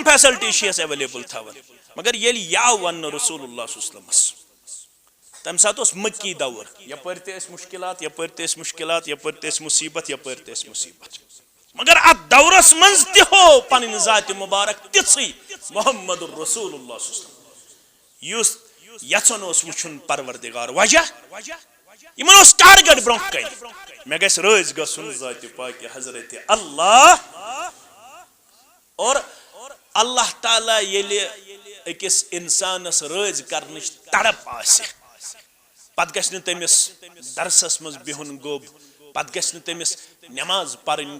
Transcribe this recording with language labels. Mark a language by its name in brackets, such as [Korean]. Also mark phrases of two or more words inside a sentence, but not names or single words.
[Kashmiri] فیسلٹیٖز چھِ أسۍ ایویلیبل تھاوان مگر ییٚلہِ یاو وننہٕ [Arabic] رسول اللہ صلی اللہ علیہ وسلمس [Kashmiri] تمہِ ساتہٕ اوس مکی دور یپٲرۍ تہِ ٲسۍ مُشکلات یپٲرۍ تہِ ٲسۍ مُشکلات یپٲرۍ تہِ ٲسۍ مُصیبت یپٲرۍ تہِ ٲسۍ مُصیبت مگر اتھ دورس منٛز تہِ ہوو پنٕنۍ ذاتِ مُبارک تِژھٕے محمد الرسول اللہ [Arabic] صلی اللہ علیہ وسلم [Kashmiri] یُس یژھان اوس وٕچھُن پروردگار وجہ یمن اوس ٹارگٹ برونٛہہ کَنہِ مےٚ گژھِ رٲضۍ گژھُن ذاتِ پاکہِ حضرت اللہ اور اللہ تعالیٰ ییٚلہِ أکِس اِنسانس رٲضۍ کرنٕچ تڑپ آسہِ پتہٕ گژھِ نہٕ تٔمِس درسس منٛز بِہُن گوٚب پتہٕ گژھِ نہٕ تٔمِس نٮ۪ماز پرٕنۍ